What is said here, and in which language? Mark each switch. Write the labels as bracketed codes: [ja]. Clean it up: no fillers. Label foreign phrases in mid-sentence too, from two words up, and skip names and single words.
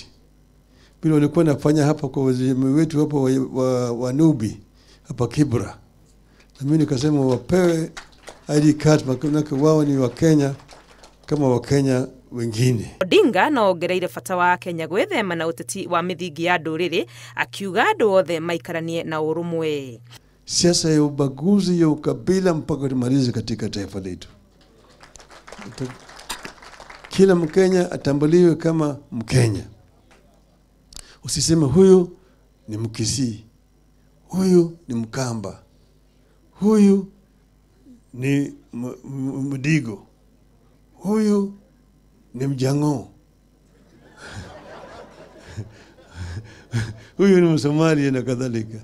[sw] Bila walikuwa nafanya hapa kwa wazee wetu hapa wa Nubi hapa Kibra. Na mimi nikasema wapewe [en] ID card [sw] maana wao ni wa Kenya kama wa Kenya wengine. [ki] Odinga no ongereire bata wa Kenya gwĩthema na ũteti wa mithingi ya ndũrĩrĩ, akiuga andũ othe maikaranie na ũrũmwe. [sw] Siasa ya ubaguzi ya ukabila mpaka tumalize katika taifa letu. Kila Mkenya atambuliwe kama Mkenya. Usiseme huyu ni Mkisii, huyu ni Mkamba, huyu ni Mdigo, huyu ni Mjang'o, huyu ni Msomali na kadhalika.